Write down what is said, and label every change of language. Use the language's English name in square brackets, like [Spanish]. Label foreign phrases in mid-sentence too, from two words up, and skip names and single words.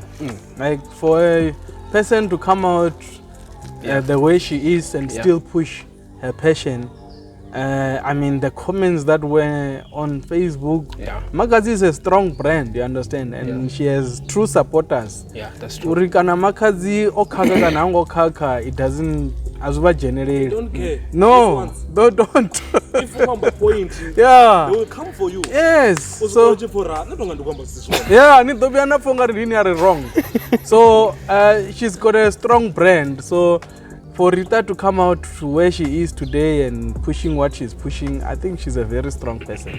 [English] Like, for a person to come out the way she is and still push her passion. The comments that were on Facebook, Makhadzi is a strong brand, you understand, and she has true supporters. Yeah, that's true. [Shona] Urikana Makhadzi okaka kana angokaka, [English] it doesn't generate. They don't care. No, don't. If you have a point, they will come for you. Yes. So, wrong. So she's got a strong brand. So for Rita to come out to where she is today and pushing what she's pushing, I think she's a very strong person.